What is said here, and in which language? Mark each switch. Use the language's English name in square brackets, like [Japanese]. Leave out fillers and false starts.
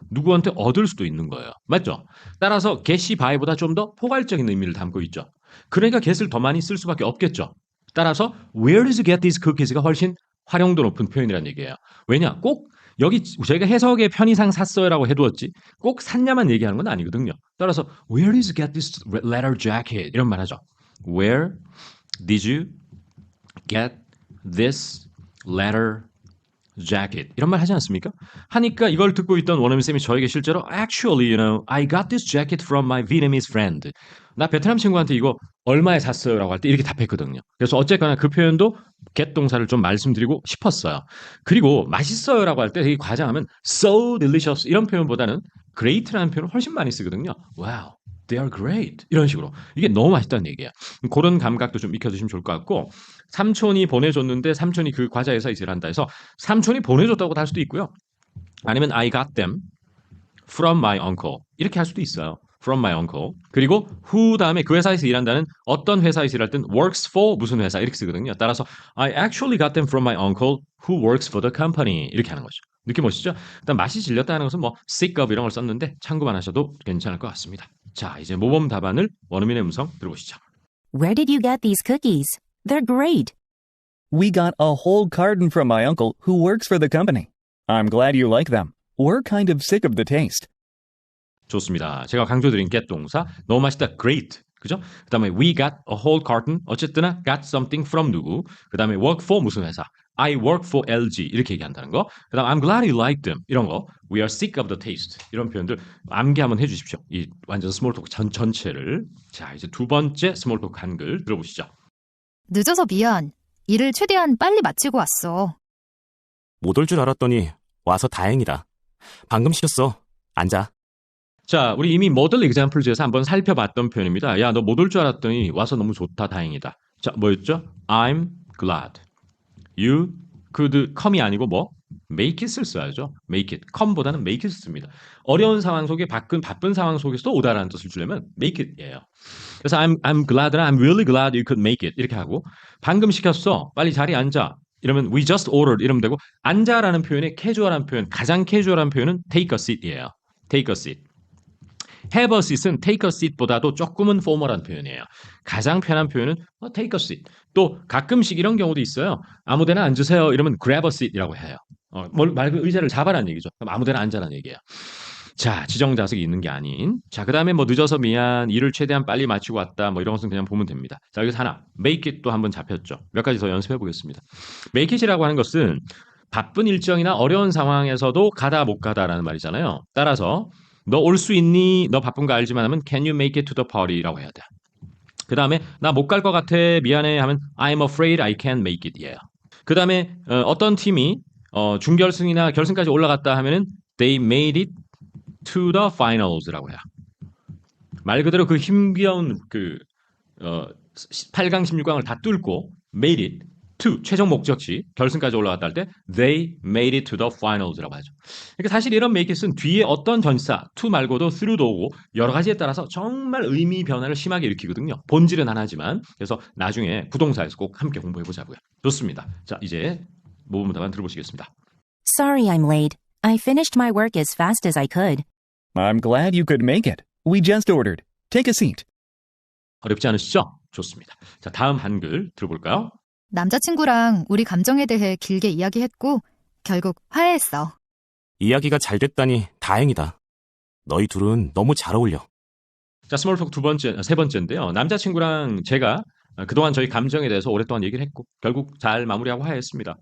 [Korean] 누구한테 얻을 수도 있는 거예요. 맞죠? 따라서 get이 buy보다 좀 더 포괄적인 의미를 담고 있죠. 그러니까 get을 더 많이 쓸 수밖에 없겠죠. 따라서 [English] where did you get these cookies [Korean] 가 훨씬 활용도 높은 표현이라는 얘기예요. 왜냐? 꼭 여기 저희가 해석의 편의상 샀어요라고 해두었지 꼭 샀냐만 얘기하는 건 아니거든요. [English] 따라서 Where did you get this leather jacket? [Korean] 이런 말 하죠. [English] Where did you get this leather [Korean] jacket 이런 말 하지 않습니까? 하니까 이걸 듣고 있던 원어민 쌤이 저에게 실제로 [English] actually, I got this jacket from my Vietnamese friend. [Korean] 나 베트남 친구한테 이거 얼마에 샀어요라고 할 때 이렇게 답했거든요. 그래서 어쨌거나 그 표현도 get 동사를 좀 말씀드리고 싶었어요. 그리고 맛있어요라고 할 때 되게 과장하면 [English] so delicious [Korean] 이런 표현보다는 great라는 표현을 훨씬 많이 쓰거든요. [English] Wow, they are great [Korean] 이런 식으로 이게 너무 맛있다는 얘기예요. 그런 감각도 좀 익혀두시면 좋을 것 같고 삼촌이 보내줬는데 삼촌이 그 과자 회사에 일을 한다 해서 삼촌이 보내줬다고 할 수도 있고요. 아니면 [English] I got them from my uncle [Korean] 이렇게 할 수도 있어요. [English] from my uncle. [Korean] 그리고 who 다음에 그 회사에서 일한다는 어떤 회사에서 일할 땐 [English] works for [Korean] 무슨 회사 이렇게 쓰거든요. 따라서 [English] I actually got them from my uncle who works for the company [Korean] 이렇게 하는 거죠. 느낌 오시죠? 일단 맛이 질렸다는 것은 뭐 [English] sick of [Korean] 이런 걸 썼는데 참고만 하셔도 괜찮을 것 같습니다. 자, 이제 모범 답안을 원어민의 음성 들어보시죠. [English] Where did you get these cookies? They're great. We got a whole carton from my uncle who works for the company. I'm glad you like them. We're kind of sick of the taste. [Korean] 좋습니다. 제가 강조드린 get 동사 너무 맛있다. [English] great. [Korean] 그죠? 그 다음에 [English] we got a whole carton. [Korean] 어쨌든 [English] got something from [Korean] 누구. 그 다음에 [English] work for [Korean] 무슨 회사. [English] I work for LG [Korean] 이렇게 얘기한다는 거. 그 다음 [English] I'm glad you like them [Korean] 이런 거. [English] We are sick of the taste [Korean] 이런 표현들 암기 한번 해주십시오. 이 완전 스몰 토크 전체를. 자, 이제 두 번째 스몰 토크 한글 들어보시죠. 늦어서 미안. 일을 최대한 빨리 마치고 왔어. 못 올 줄 알았더니 와서 다행이다. 방금 시켰어. 앉아. 자, 우리 이미 모델 examples에서 한번 살펴봤던 표현입니다. 야, 너 못 올 줄 알았더니 와서 너무 좋다, 다행이다. 자, 뭐였죠? [English] I'm glad. You could come [Korean] 이 아니고 뭐? [English] make it [Korean] 을 써야죠. make it. come보다는 make it을 씁니다. 어려운 상황 속에 바쁜 상황 속에서도 오다라는 뜻을 주려면 make it이에요. 그래서 [English] I'm glad, I'm really glad you could make it [Korean] 이렇게 하고 방금 시켰어. 빨리 자리에 앉아. 이러면 [English] we just ordered [Korean] 이러면 되고 앉아라는 표현의 캐주얼한 표현, 가장 캐주얼한 표현은 [English] take a seat [Korean] 이에요. [English] take a seat. have a seat [Korean] 은 [English] take a seat [Korean] 보다도 조금은 포멀한 표현이에요. 가장 편한 표현은 take a seat. 또 가끔씩 이런 경우도 있어요. 아무데나 앉으세요. 이러면 [English] grab a seat [Korean] 이라고 해요. 말 그대로 의자를 잡아라는 얘기죠. 그럼 아무데나 앉아라는 얘기예요. 자, 지정자석이 있는 게 아닌. 자, 그 다음에 뭐 늦어서 미안, 일을 최대한 빨리 마치고 왔다. 뭐 이런 것은 그냥 보면 됩니다. 자, 여기서 하나, make it 또 한번 잡혔죠. 몇 가지 더 연습해 보겠습니다. make it이라고 하는 것은 바쁜 일정이나 어려운 상황에서도 가다 못 가다라는 말이잖아요. 따라서 너 올 수 있니? 너 바쁜 거 알지만 하면 [English] can you make it to the party [Korean] 라고 해야 돼. 그 다음에 나 못 갈 것 같아. 미안해 하면 [English] I'm afraid I can't make it. Yeah. [Korean] 그 다음에 어떤 팀이 준결승이나 결승까지 올라갔다 하면은 [English] they made it to the finals [Korean] 라고 해요. 말 그대로 그 힘겨운 8강, 16강을 다 뚫고 made it to 최종 목적지 결승까지 올라갔다 할 때 they made it to the finals라고 하죠. 그러니까 사실 이런 make it은 뒤에 어떤 전치사 to 말고도 through도 오고 여러 가지에 따라서 정말 의미 변화를 심하게 일으키거든요. 본질은 하나지만 그래서 나중에 부동사에서 꼭 함께 공부해 보자고요. 좋습니다. 자, 이제 모범 답안 들어보시겠습니다. [English] Sorry I'm late. I finished my work as fast as I could. I'm glad you could make it. We just ordered. Take a seat. [Korean] 어렵지 않으시죠? 좋습니다. 자, 다음 한글 들어볼까요? 남자친구랑 우리 감정에 대해 길게 이야기했고 결국 화해했어. 이야기가 잘 됐다니 다행이다. 너희 둘은 너무 잘 어울려. 자, 스몰톡 세 번째인데요. 남자친구랑 제가 그동안 저희 감정에 대해서 오랫동안 얘기를 했고 결국 잘 마무리하고 화해했습니다.